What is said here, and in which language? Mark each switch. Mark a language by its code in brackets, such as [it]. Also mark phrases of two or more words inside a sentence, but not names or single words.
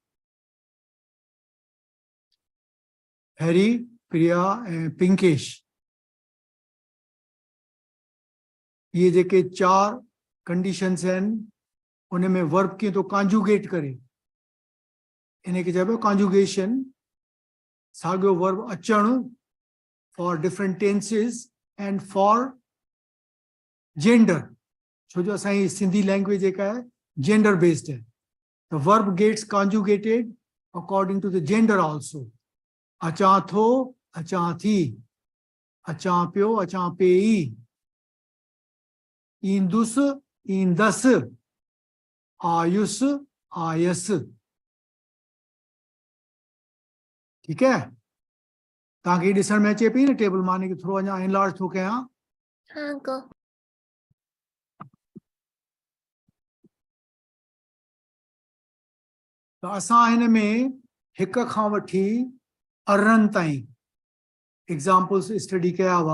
[sd] हैरी, प्रिया ऐं पिंकेश, ये जेके 4 कंडीशंस आहिनि उन में वर्ब कीअं थो कॉन्जुगेट करे, इनखे चइबो कॉन्जुगेशन। साॻियो वर्ब अचणु [en] for different tenses and for gender. [sd] छो जो असांजी सिंधी लैंग्वेज जेका आहे [en] gender based [sd] है। [en] The verb gets conjugated according to the gender also. [sd] अचां थो, अचां थी, अचां पियो, अचां पई, ईंदुसि, ईंदसि, आयुसि, आयसि। [ur] ٹھیک ہے? [sd] तव्हांखे ॾिसण में अचे पई न टेबल? मां हिनखे थोरो अञा एनलार्ज थो कयां। हाँ अंकल। त असां हिन में हिक खां वठी 18 ताईं एग्जाम्पल्स स्टडी कया हुआ।